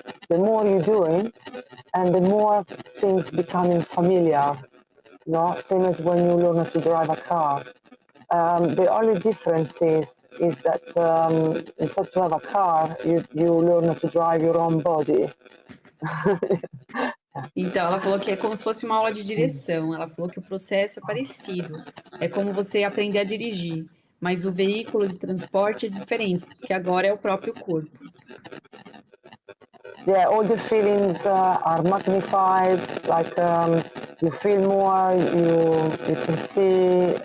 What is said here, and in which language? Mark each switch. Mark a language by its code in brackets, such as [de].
[en] The more you're doing, and the more things becoming familiar. No, same as when you learn how to drive a car. The only difference is that instead to have a car, you learn how to drive your own body. [pt] Então, ela falou que é como se fosse uma aula de direção. Ela falou que o processo é parecido. É como você aprender a dirigir, mas o veículo de transporte é diferente, porque agora é o próprio corpo. [en] Yeah, all the feelings are magnified, like you feel more, you can see.